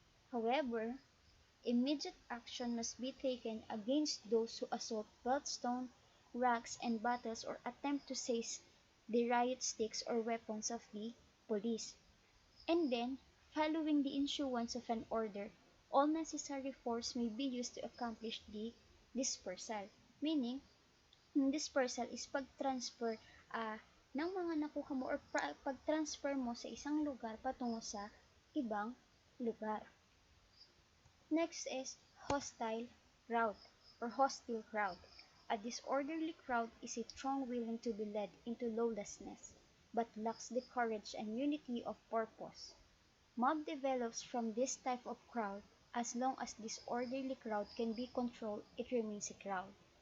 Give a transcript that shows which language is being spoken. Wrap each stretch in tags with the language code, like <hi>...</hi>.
<en>However, immediate action must be taken against those who assault bloodstone, rocks, and bottles or attempt to seize the riot sticks or weapons of the police. And then, following the issuance of an order, all necessary force may be used to accomplish the dispersal.</en> <tl>Meaning, yung dispersal is pag-transfer ng mga nakuha mo or pag-transfer mo sa isang lugar patungo sa ibang lugar.</tl> <en>Next is hostile crowd or hostile crowd. A disorderly crowd is a throng willing to be led into lawlessness, but lacks the courage and unity of purpose. Mob develops from this type of crowd. As long as disorderly crowd can be controlled, it remains a crowd.</en>